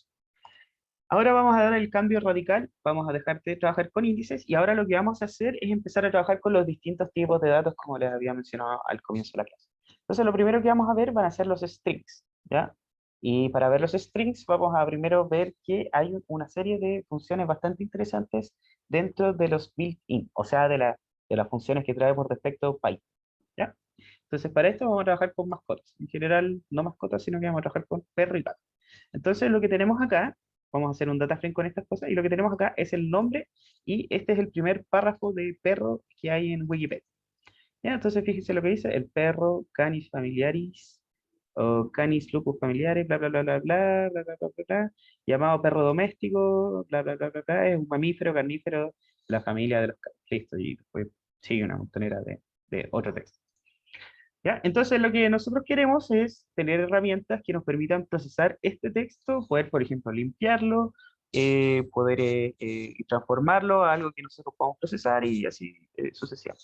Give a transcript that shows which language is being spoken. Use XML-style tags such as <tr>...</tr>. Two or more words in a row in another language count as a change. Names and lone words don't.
<es>Ahora vamos a dar el cambio radical, vamos a dejar de trabajar con índices y ahora lo que vamos a hacer es empezar a trabajar con los distintos tipos de datos como les había mencionado al comienzo de la clase. Entonces lo primero que vamos a ver van a ser los strings, ¿ya? Y para ver los strings vamos a primero ver que hay una serie de funciones bastante interesantes dentro de los built-in, o sea, de las funciones que trae por defecto Python, ¿ya? Entonces para esto vamos a trabajar con mascotas, en general no mascotas, sino que vamos a trabajar con perro y gato. Entonces lo que tenemos acá vamos a hacer un</es> <en>data frame</en> <es>con estas cosas, y lo que tenemos acá es el nombre, y este es el primer párrafo de perro que hay en Wikipedia. ¿Ya? Entonces fíjense lo que dice, el perro Canis familiaris, o Canis lupus familiaris, bla, bla, bla, bla, bla, bla, bla, bla, bla, bla, llamado perro doméstico, bla, bla, bla, bla, bla, es un mamífero carnífero, la familia de los canis. Listo, y después sigue una montonera de otro texto. ¿Ya? Entonces lo que nosotros queremos es tener herramientas que nos permitan procesar este texto, poder, por ejemplo, limpiarlo, poder transformarlo a algo que nosotros podamos procesar y así sucesivamente.</es>